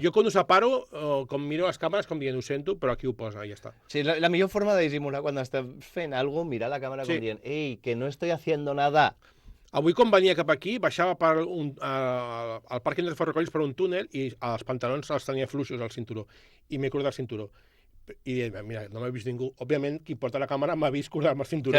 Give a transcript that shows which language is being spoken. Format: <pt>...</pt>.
<ca>Jo quan ho separo, com miro les càmeres, com dient, ho sento, però aquí ho posa, i ja està. Sí, la millor forma de dissimular quan estàs fent alguna cosa, mirar la càmera Sí. com dient</ca> <es>«Ei, que no estoy haciendo nada».</es> <ca>Avui, quan venia cap aquí, baixava al pàrquing de ferrocarrils per un túnel i els pantalons els tenia fluixos al cinturó. I m'he cordat el cinturó. I deia, mira, no m'ha vist ningú. Òbviament, qui porta la càmera m'ha vist cordar-me el cinturó.</ca>